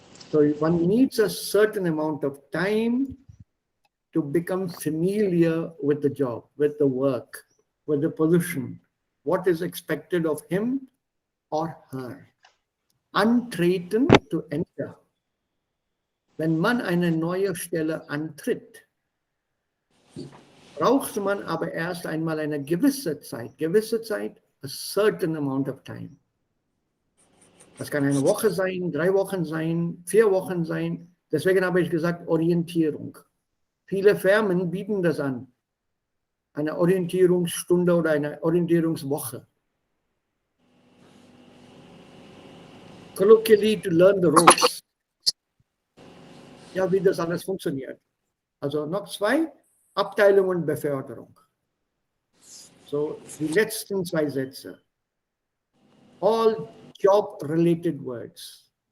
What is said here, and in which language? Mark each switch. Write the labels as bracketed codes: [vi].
[en] So one needs a certain amount of time to become familiar with the job, with the work, with the position, what is expected of him or her. Antreten, to enter. [de] Wenn man eine neue Stelle antritt, braucht man aber erst einmal eine gewisse Zeit, [en] a certain amount of time. [de] Das kann eine Woche sein, 3 Wochen sein, 4 Wochen sein. Deswegen habe ich gesagt, Orientierung. Viele Firmen bieten das an. Eine Orientierungsstunde oder eine Orientierungswoche. [en] Colloquially to learn the ropes. [de] Ja, wie das alles funktioniert. Also noch 2, Abteilung und Beförderung. So, die letzten 2 Sätze. [en] All job-related words.